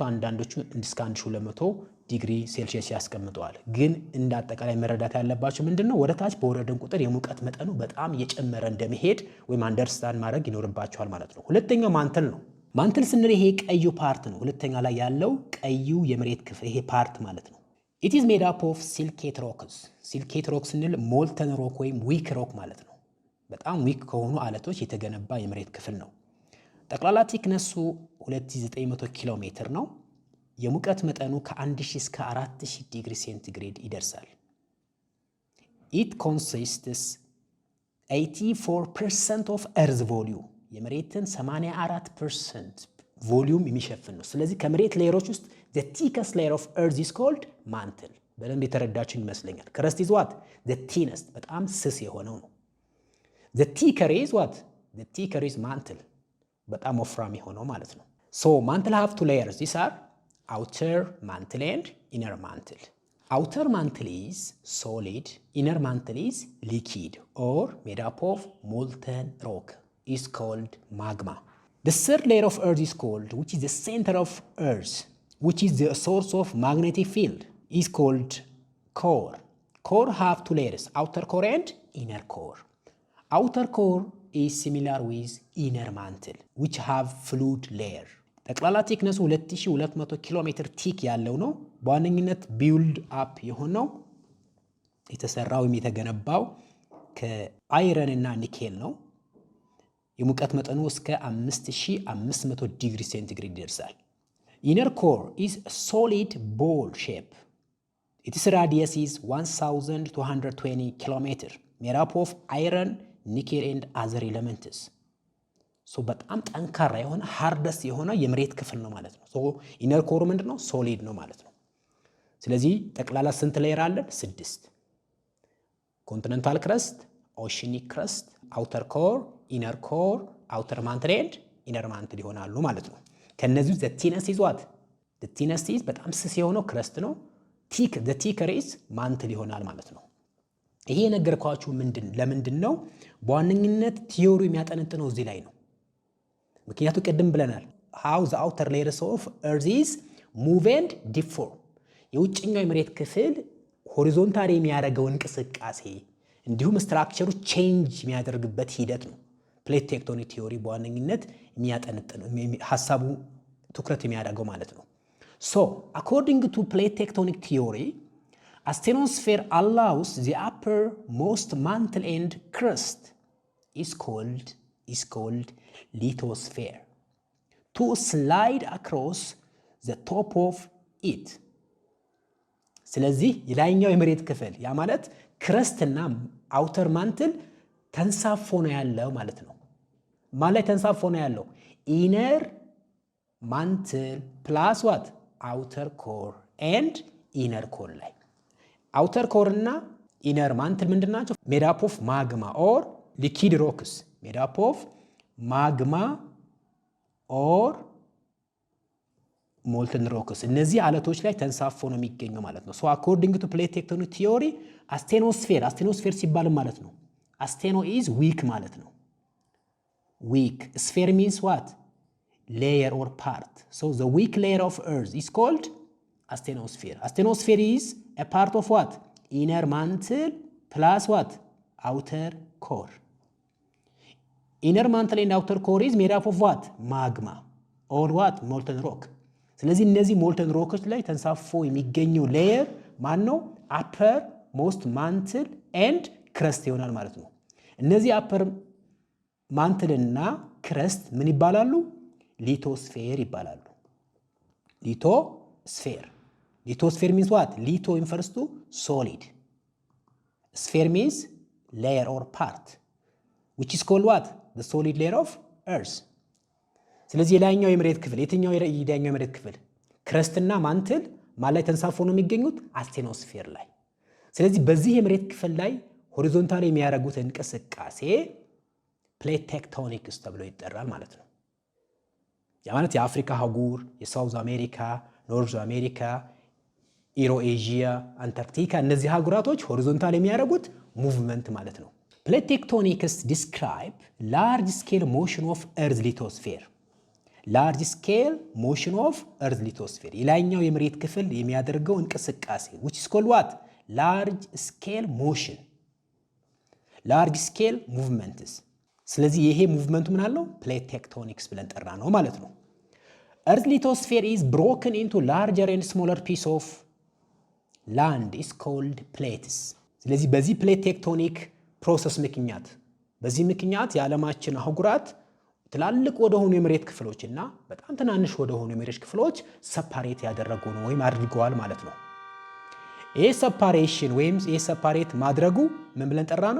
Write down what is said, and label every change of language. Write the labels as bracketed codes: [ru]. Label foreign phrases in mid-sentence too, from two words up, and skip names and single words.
[am] አንዳንዶቹ እስከ 1200 [en] degree Celsius [am] ያስቀምጣል። ግን እንደ አጠቃላይ መረዳት ያለባችሁ ምንድነው ወደ ታች በወረደን ቁጥር የሙቀት መጠኑ በጣም እየጨመረ እንደሚሄድ ወይም አንደርስታንድ ማድረግ ይኖርባችኋል ማለት ነው። ሁለተኛው ማንትል ነው። ማንትል ስንል ይሄ ቀዩ ፓርት ነው። ሁለተኛ ላይ ያለው ቀዩ የመሬት ክፍል ይሄ ፓርት ማለት ነው። [en] it is made up of silicate rocks. silicate rocks [am] ስንል [en] molten rock [am] ወይም [en] weak rock [am] ማለት ነው። በጣም ዊክ ከሆኑ አለቶች የተገነባ የመሬት ክፍል ነው። ጠቅላላ ቲክነሱ 2900 ኪሎ ሜትር ነው። የሙቀት መጠኑ ከ1000 እስከ 4000 [en] degree centigrade [am] ይደርሳል። [en] it consists 84% of earth volume [am] የመሬትን 84% ቮሊዩም የሚሸፍን ነው። ስለዚህ ከመሬት ሌየሮች ውስጥ [en] the thickest layer of earth is called mantle። [am] በደንብ የተረዳችን ይመስለኛል። [en] crust is what? the thinnest [am] በጣም ስስ የሆነው ነው። [en] the thicker is what? the thicker is mantle [am] በጣም ወፍራም የሆነው ማለት ነው። [en] so mantle have 2 layers. These are outer mantle and inner mantle. outer mantle is solid, inner mantle is liquid or made up of molten rock, is called magma. The third layer of earth is called, which is the center of earth, which is the source of magnetic field, is called core. core have 2 layers, outer core and inner core. outer core is similar with inner mantle, which have fluid layer. [am] ጠቅላላ ቲክነሱ 2200 ኪሎ ሜትር ቲክ ያለው ነው። በዋነኝነት [en] build up [am] የሆነው የተሰራው የተገነባው ከአይረን እና ኒኬል ነው። የሙቀት መጠኑ እስከ 5500 [en] degree centigrade [am] ይደርሳል። [en] inner core is a solid ball shape. its radius is 1220 kilometer, made up of iron, nickel and other elements. [am] so በጣም ጠንካራ የሆነ ሃርደስ የሆነ የመሬት ክፍል ነው ማለት ነው። [en] so inner core [am] ምንድነው? ሶሊድ ነው ማለት ነው። ስለዚህ ጠቅላላ ስንት ሌየር አለን? [en] 6 continental crust, oceanic crust፣ outer core, inner core, outer mantle and inner mantle [am] ይሆናሉ ማለት ነው። ከነዚህ [en] the thinnest is what? the thinnest is [am] በጣም ስስ የሆነው ክረስት ነው። [en] the thicker is [am] ማንትል ይሆናል ማለት ነው። ይሄ ነገርኳችሁ ለምንድን ነው በዋነኝነት ቲዮሪ የሚያጠነጥነው እዚህ ላይ ነው። ምክንያቱም ቅድም ብለናል [en] how the outer layers of earth is move and deform [am] የውጭኛው የመሬት ክፍል ሆሪዞንታሊ የሚያደርገው እንቅስቃሴ እንዲሁም ስትራክቸሩ ቼንጅ የሚያደርግበት ሂደት ነው [en] plate tectonic theory [am] በዋነኝነት የሚያጠነጥነው ሐሳቡ ትኩረት የሚያደርገው ማለት ነው። [en] so according to plate tectonic theory a asthenosphere allows the uppermost mantle and crust is called lithosphere to slide across the top of it [am] ስለዚህ የላይኛው የመሬት ክፍል ያ ማለት ክረስትና [en] outer mantle [am] ተንሳፎ ነው ያለው ማለት ነው። ማለት ተንሳፎ ነው ያለው [en] inner mantle plus what outer core and inner core [am] ላይ [en] outer core [am] እና [en] inner mantle [am] ምንድናቸው? [en] made up of magma or liquid rocks made up of magma or molten rocks [am] እነዚህ አለቶች ላይ ተንሳፎ ነው የሚገኘው ማለት ነው። [en] so according to plate tectonic theory asthenosphere [am] ሲባል ማለት ነው [en] astheno is weak [am] ማለት ነው። [en] weak sphere means what? layer or part. so the weak layer of earth is called asthenosphere is a part of what? inner mantle plus what? outer core. inner mantle and outer core is made up of what? magma or what? molten rock. [am] ስለዚህ እነዚህ [en] molten rocks [am] ላይ ተንሳፎ የሚገኘው ሌየር ማን ነው? [en] upper most mantle and crust [am] ይሆናል ማለት ነው። እነዚህ አፐር ማንትልና ክረስት ምን ይባላሉ? ሊቶስፌር ይባላሉ። ሊቶስፌር [en] means what? lito refers to solid. sphere means layer or part which is called what? the solid layer of earth. [am] ስለዚህ የላይኛው የመሬት ክፍል የትኛው የላይኛው የመሬት ክፍል ክረስትና ማንትል ማለት ተንሳፎ ነው የሚገኙት አስቴኖስፌር ላይ። ስለዚህ በዚህ የመሬት ክፍል ላይ ሆሪዞንታሊ የሚያደርጉት እንቅስቃሴ [en] plate tectonics [am] ተብሎ ይጠራል ማለት ነው። ያ ማለት የአፍሪካ አህጉር፣ የሳውዝ አሜሪካ፣ ኖርዝ አሜሪካ፣ ኢሮ ኤዥያ፣ አንታርክቲካ እነዚህ አህጉራቶች ሆሪዞንታሊ የሚያደርጉት ሙቭመንት ማለት ነው። [en] plate tectonics describe large scale motion of earth lithosphere large scale motion of earth lithosphere [am] የላይኛው የመሬት ክፍል የሚያደርገው እንቅስቃሴ [en] which is called what? large scale motion large scale movements [am] ስለዚህ ይሄ ሙቭመንቱ ምን አለው? [en] plate tectonics [am] ብለን ጠራ ነው ማለት ነው። [en] earth lithosphere is broken into larger and smaller piece of land is called plates [am] ስለዚህ በዚህ [en] plate tectonic process [am] ምክንያት የዓለማችን አህጉራት ትላልቅ ወደሆኑ የመሬት ክፍሎችና በጣም ትናንሽ ወደሆኑ የመሬት ክፍሎች ሰፓሬት ያደረጉ ነው ወይም አድርገዋል ማለት ነው። ይሄ ሰፓሬሽን ወይም ይሄ ሰፓሬት ማድረጉ ምን ብለን ጠራ ነው?